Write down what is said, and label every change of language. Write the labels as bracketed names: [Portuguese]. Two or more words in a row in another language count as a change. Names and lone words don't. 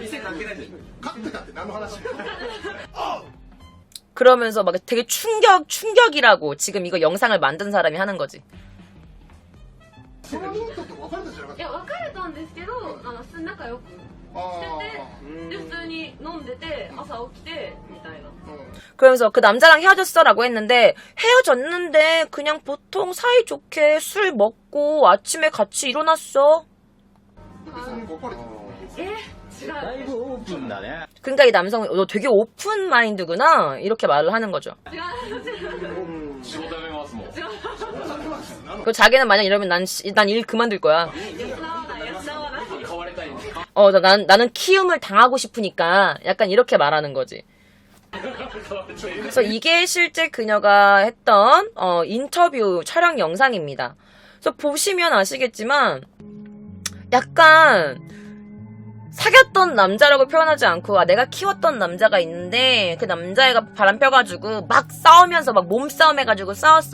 [Korean] 그러면서 막 되게 충격이라고 지금 이거 영상을 만든 사람이 하는 거지. [Japanese] いや別れたんですけど普通に仲良くしててで普通に飲んでて朝起きてみたいな [Korean] 그러면서 그 남자랑 헤어졌어라고 했는데 헤어졌는데 그냥 보통 사이좋게 술 먹고 아침에 같이 일어났어. [Japanese] え違うだいぶオープンだね. [Korean] 그러니까 이 남성은 너 되게 오픈 마인드구나 이렇게 말을 하는 거죠. [Japanese] 違う仕事辞めますもん。 [Korean] 그 자기는 만약 이러면 난 일 그만둘 거야. [Japanese] 養わない買われたいんで。 [Korean] 나는 키움을 당하고 싶으니까 약간 이렇게 말하는 거지. 그래서 이게 실제 그녀가 했던 인터뷰 촬영 영상입니다. 그래서 보시면 아시겠지만 약간 사귀었던 남자라고 표현하지 않고 내가 키웠던 남자가 있는데 그 남자애가 바람 펴가지고 막 싸우면서 막 몸싸움 해가지고 싸웠어.